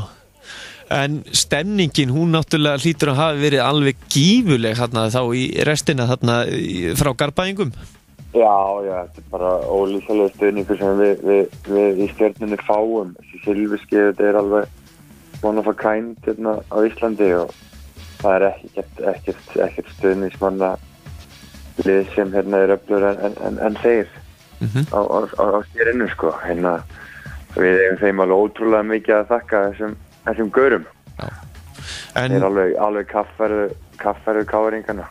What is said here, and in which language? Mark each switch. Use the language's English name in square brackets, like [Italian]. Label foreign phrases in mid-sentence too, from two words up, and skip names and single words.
[Icelandic] En stemningin, hún náttúrulega hlýtur að hafa verið alveg gífuleg þarna þá í restina þarna frá Garbaðingum. Já, þetta er bara ólýsanlegur stuðningur sem við í Stjörnunni fáum. Þessi silfurskeiðið, þetta er alveg [English] one of a kind [Icelandic] hérna á Íslandi og það er ekkert stuðningsmanna lið sem hérna er öflugur en þeir á Stjörnunni, sko. Hérna, við eigum þeim alveg ótrúlega mikið að þakka þessum gaurum. Þeir er alveg kaffæru káringana.